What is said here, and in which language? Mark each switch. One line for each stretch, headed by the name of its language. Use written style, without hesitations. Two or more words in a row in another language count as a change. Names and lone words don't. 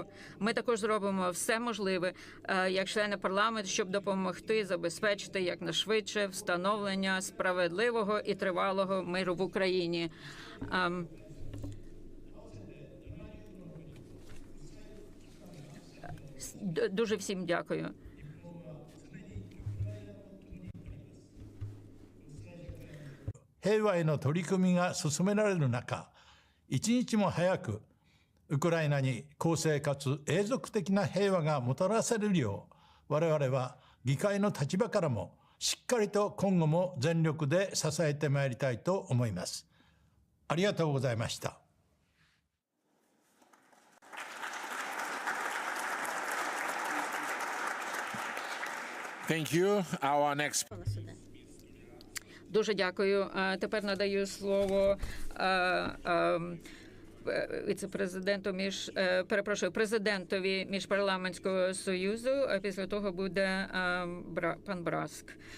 Ukrainian: Ми також зробимо все можливе, як члени парламенту, щоб допомогти забезпечити якнайшвидше встановлення справедливого і тривалого миру в Україні. Дуже всім дякую.
Japanese: 平和への取り組みが進められる中、一日も早くウクライナに公正かつ永続的な平和がもたらされるよう、我々は議会の立場からもしっかりと今後も全力で支えてまいりたいと思います。ありがとうございました。
English: Thank you. Our next...
Ukrainian: Дуже дякую. Тепер надаю слово віце-президенту президентові Міжпарламентського союзу, а після того буде пан Браск.